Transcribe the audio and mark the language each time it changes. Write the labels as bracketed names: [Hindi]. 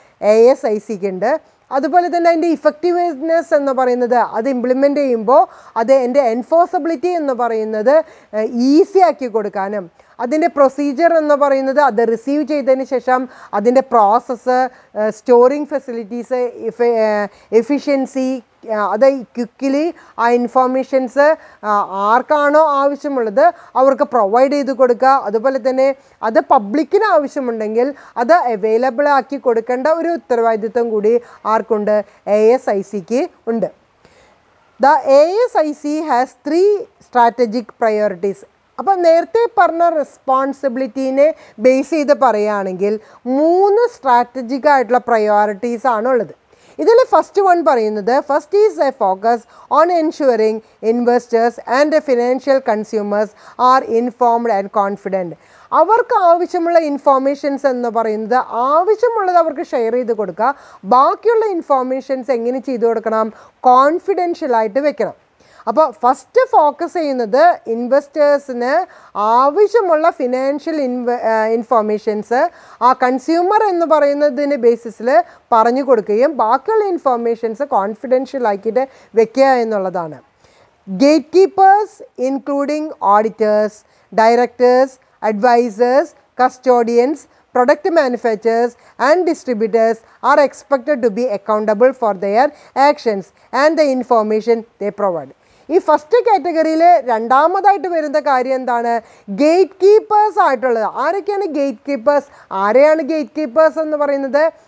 [Malayalam] ASICക്കുണ്ട്. അതുപോലെ തന്നെ അതിൻ്റെ ഇഫക്റ്റീവ്നെസ് എന്ന് പറയുന്നത് അത് ഇംപ്ലിമെൻ്റ് ചെയ്യുമ്പോൾ അത് എൻ്റെ എൻഫോഴ്സബിലിറ്റി എന്ന് പറയുന്നത് ഈസി ആക്കി കൊടുക്കാനും അതിൻ്റെ പ്രൊസീജിയർ എന്ന് പറയുന്നത് അത് റിസീവ് ചെയ്തതിന് ശേഷം അതിൻ്റെ പ്രോസസ്സ്, സ്റ്റോറിങ് ഫെസിലിറ്റീസ്, എഫിഷ്യൻസി, അത് ക്വിക്കലി ആ ഇൻഫോർമേഷൻസ് ആർക്കാണോ ആവശ്യമുള്ളത് അവർക്ക് പ്രൊവൈഡ് ചെയ്ത് കൊടുക്കുക. അതുപോലെ തന്നെ അത് പബ്ലിക്കിന് ആവശ്യമുണ്ടെങ്കിൽ അത് അവൈലബിൾ ആക്കി കൊടുക്കേണ്ട ഒരു ഉത്തരവാദിത്വം കൂടി ആർക്കുണ്ട്? ASICക്ക് ഉണ്ട്. [English] The ASIC has 3 strategic priorities. [Malayalam] അപ്പോൾ നേരത്തെ പറഞ്ഞ റെസ്പോൺസിബിലിറ്റീനെ ബേസ് ചെയ്ത് പറയുകയാണെങ്കിൽ 3 സ്ട്രാറ്റജിക് ആയിട്ടുള്ള പ്രയോറിറ്റീസ് ആണുള്ളത്. ഇതിൽ ഫസ്റ്റ് വൺ പറയുന്നത് [English] First is a focus on ensuring investors and financial consumers are informed and confident. [Malayalam] അവർക്ക് ആവശ്യമുള്ള ഇൻഫോർമേഷൻസ് എന്ന് പറയുന്നത് ആവശ്യമുള്ളത് അവർക്ക് ഷെയർ ചെയ്ത് കൊടുക്കുക. ബാക്കിയുള്ള ഇൻഫോർമേഷൻസ് എങ്ങനെ ചെയ്തു കൊടുക്കണം? കോൺഫിഡൻഷ്യലായിട്ട് വെക്കണം. അപ്പോൾ ഫസ്റ്റ് ഫോക്കസ് ചെയ്യുന്നത് ഇൻവെസ്റ്റേഴ്സിന് ആവശ്യമുള്ള ഫിനാൻഷ്യൽ ഇൻഫോർമേഷൻസ് ആ കൺസ്യൂമർ എന്ന് പറയുന്നതിൻ്റെ ബേസിസിൽ പറഞ്ഞു കൊടുക്കുകയും ബാക്കിയുള്ള ഇൻഫോർമേഷൻസ് കോൺഫിഡൻഷ്യൽ ആക്കിയിട്ട് വെക്കുക എന്നുള്ളതാണ്. [English] Gate keepers including auditors, directors, advisors, custodians, product manufacturers and distributors are expected to be accountable for their actions and the information they provide. [Malayalam] ഈ ഫസ്റ്റ് കാറ്റഗറിയിൽ രണ്ടാമതായിട്ട് വരുന്ന കാര്യം എന്താണ്? ഗേറ്റ് കീപ്പേഴ്സ് ആയിട്ടുള്ളത്. ആരൊക്കെയാണ് ഗേറ്റ് കീപ്പേഴ്സ്? ആരെയാണ് ഗേറ്റ് കീപ്പേഴ്സ് എന്ന് പറയുന്നത്?